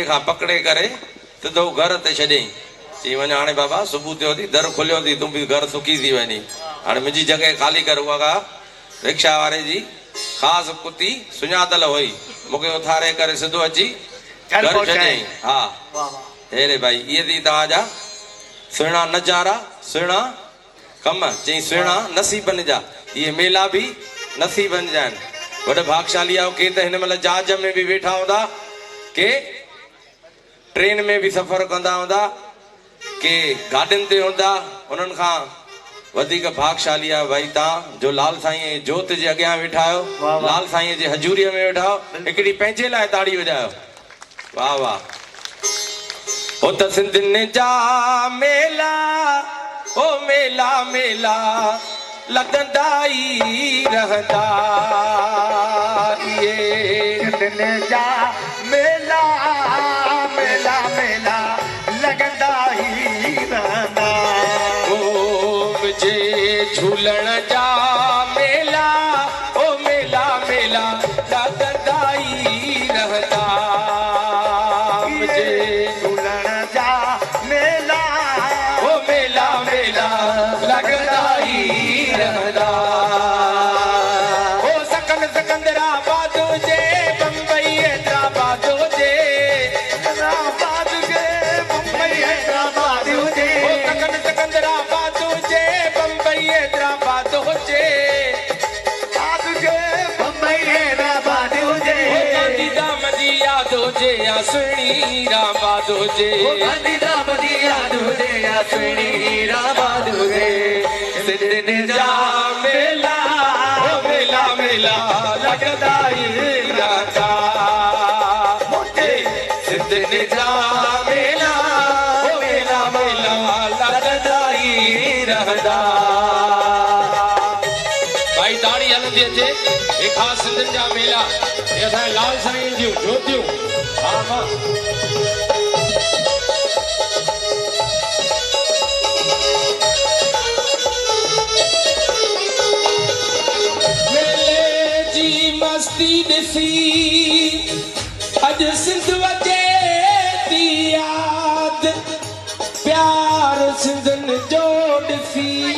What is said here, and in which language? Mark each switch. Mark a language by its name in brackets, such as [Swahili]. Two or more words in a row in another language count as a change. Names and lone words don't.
[Sindhi] खां पकड़े करे सिधो घर ते छॾियईं चई वञ हाणे बाबा सुबुह थियो थी दर खुलियो थी तूं बि घर सुकी थी वञी हाणे मुंहिंजी जॻह ख़ाली कर उहा रिक्शा वारे जी ख़ासि कुती सुञातल हुई मूंखे उथारे करे सिधो अची घर छॾियईं हा हे रे भाई इहे थी तव्हांजा सुहिणा नज़ारा सुहिणा कम चई सुहिणा नसीबनि जा इहे मेला बि नसीबनि जा आहिनि वॾे भागशाली आहे के त हिन महिल जहाज में बि वेठा हूंदा के ट्रेन में बि सफ़र कंदा हूंदा के गाॾियुनि ते हूंदा उन्हनि खां वधीक भागशाली आहे भाई तव्हां जो लाल साईं जोत जे अॻियां वेठा आहियो लाल साईं जे हजूरीअ में वेठा आहियो हिकिड़ी पंहिंजे लाइ ताड़ी वॼायो वाह वाह हो त सिंधियुनि जा मेला ओ मेला मेला लॻंदा ई रहंदा इहे सिंधियुनि जा मेला मेला मेला लॻंदा ई रहंदा जे झूलण जा मेला ओ मेला मेला लॻंदा ई रहंदा जे झूलण जा मेला ओ मेला मेला लॻंदा ई रहंदा ओ सकन सिकंदराबाद जे बम्बई हैदराबाद जे हैदराबाद जे मुंबई हैदराबाद जे ओ सकन सिकंदराबाद जे बम्बई हैदराबाद हुजे मुंबई हैदराबाद जे गांधी धाम जी यादि हुजे या सुहिणी हीराबाद हुजे गांधीधाम दी याद हुजे या सुहिणी हीराबाद हुजे सिंधियुनि जा मेला ओ मेला मेला लॻंदा ई रहंदा सिंधियुनि जा मेला ओ मेला मेला लॻंदा ई रहंदा भाई ताड़ी हलंदी अचे हे ख़ासि सिंधियुनि जा मेला हे असांजे लाल साईं जूं ज्योतियूं हा हा मस्ती ॾिसी अॼु सिंध वॼे थी याद प्यार सिंधनि जो ॾिसी